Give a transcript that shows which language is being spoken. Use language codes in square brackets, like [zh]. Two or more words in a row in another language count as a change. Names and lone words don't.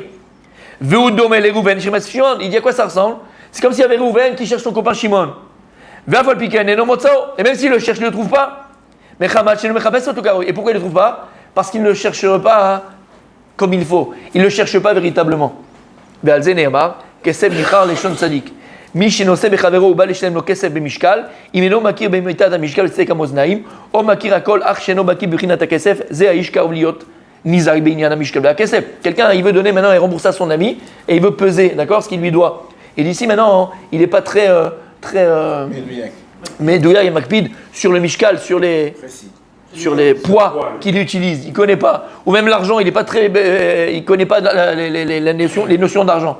[fr] Il dit à quoi ça ressemble? C'est comme s'il y avait Reuven qui cherche son copain Shimon. Et même s'il le cherche, il ne le trouve pas. Et pourquoi il ne le trouve pas? Parce qu'il ne le cherche pas comme il faut. Il ne le cherche pas véritablement. [he] מי שנושא בחברו ובא לשלם לו כסף במשקל, אם אינו מכיר במיתת המשקל וצדק המאזניים, או מכיר הכל אך שאינו בקיא בבחינת הכסף, זה האיש קרוב להיות נזהר בעניין המשקל והכסף. [fr] Quelqu'un, il veut donner maintenant et rembourser à son ami, et il veut peser, d'accord, ce qu'il lui doit. Et d'ici maintenant, il n'est pas très médouillak et makpid sur le mishkal, sur les poids qu'il utilise. Il ne connaît pas. Ou même l'argent, il ne connaît pas les notions d'argent.